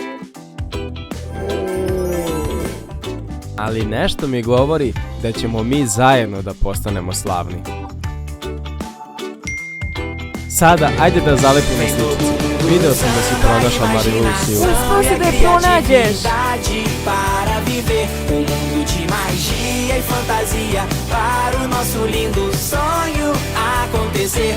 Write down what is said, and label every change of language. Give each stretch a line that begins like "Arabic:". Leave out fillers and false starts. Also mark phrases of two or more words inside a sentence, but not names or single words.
Serbian: Ali nešto mi govori da ćemo mi zajedno da postanemo slavni. Sada, ajde da zalepimo sličicu. Video sam da si pronašla Marilusiju. Uspio si da je pronađeš.
Portuguese: Para viver mundo de magia e fantasia, para o nosso lindo sonho acontecer.